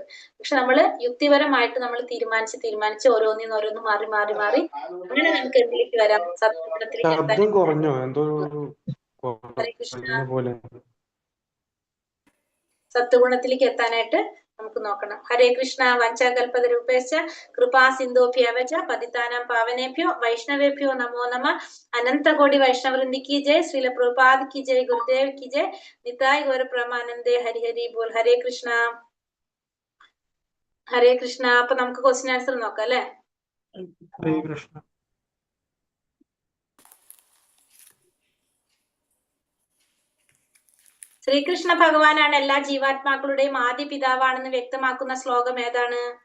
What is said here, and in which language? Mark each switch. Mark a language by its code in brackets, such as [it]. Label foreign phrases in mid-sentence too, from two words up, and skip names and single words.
[ml] പക്ഷെ നമ്മൾ യുക്തിപരമായിട്ട് നമ്മൾ തീരുമാനിച്ച് ഓരോന്നും മാറി അങ്ങനെ നമുക്ക് എന്തിലേക്ക് വരാം, സത്വഗുണത്തിലേക്ക് എത്താൻ. സത്വഗുണത്തിലേക്ക് എത്താനായിട്ട് നമുക്ക് നോക്കണം. [sa] ഹരേ കൃഷ്ണ. വഞ്ചകൽപതരൂപേശ്ച കൃപാ സിന്ധോഭ്യവച പതിതാനാം പാവനേഭ്യോ വൈഷ്ണവേഭ്യോ നമോ നമഃ. [hi] अनंतकोटि वैष्णववृंदी की जय। श्रील प्रभुपाद की जय। गुरुदेव की जय. [bn] নিতাই গৌর প্রমানন্দে। হরি হরি বোল। হরে কৃষ্ণ. ഹരേ കൃഷ്ണ. [ml] അപ്പൊ നമുക്ക് [en] question answer [ml] നോക്കാം അല്ലെ. ശ്രീകൃഷ്ണ ഭഗവാനാണ് എല്ലാ ജീവാത്മാക്കളുടെയും ആദ്യ പിതാവാണെന്ന് വ്യക്തമാക്കുന്ന ശ്ലോകം ഏതാണ്?